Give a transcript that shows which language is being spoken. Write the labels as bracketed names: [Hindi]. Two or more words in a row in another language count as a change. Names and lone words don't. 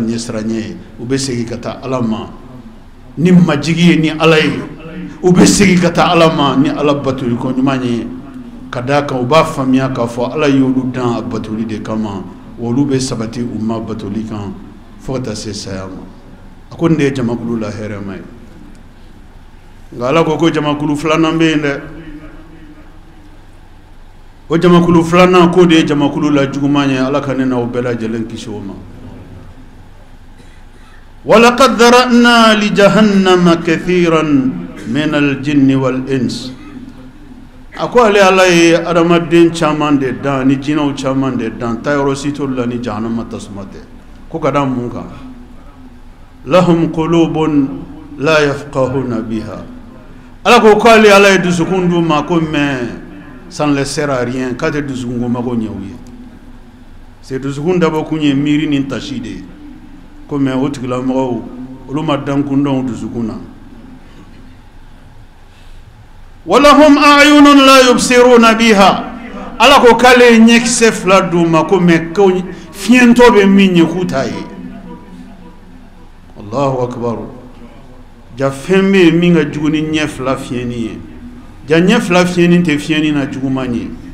[Bambara] ɲɛsiranɲɛ ye u bɛ segin ka taa ala ma ni majigi ye ni ala ye u bɛ segin ka taa ala ma ni ala batoli ko ɲuman ye ka d'a kan u b'a faamuya k'a fɔ ala y'olu dan a batoli de kama wa olu bɛ sabati u ma batoli kan fo ka taa se saya ma a ko nin de ye jamakulu la hɛrɛma ye nka ala ko jamakulu filanan bɛ yen dɛ o jamakulu filanan ko de ye jamakulu la juguman ye ala ka ne n'aw bɛɛ lajɛlen kisi o ma [Arabic] ولقد ذرأنا لجهنم كثيرا من الجن والإنس [Bambara] a ko ale ala ye adamaden caman de dan ni jinɛw caman de dan tayɔrɔ si t'olu la ni jahannama tasuma tɛ ko ka da mun kan [Arabic] لهم قلوب لا يفقهون بها [Bambara] ala ko ale ala ye dusukun d'u ma ko [French] mais ça ne les sert à rien quand tu [Bambara] dusukun ko mago ɲɛ u ye c'est dusukun dabɔ kun ye miiri ni tasi de ye ko mais o tigilamɔgɔw olu ma dankun dɔn dusukun na [Arabic] ولهم أعين لا يبصرون بها [Bambara] ala ko k'ale ye ɲɛkisɛ fila d'u ma ko mais ko fiɲɛtɔ bɛ min ye k'u t'a ye [Arabic] الله أكبر [Bambara] ja fɛn bɛ yen min ka jugu ni ɲɛ fila fiɲɛni ye ja ɲɛ fila fiɲɛni tɛ fiɲɛni na juguman ye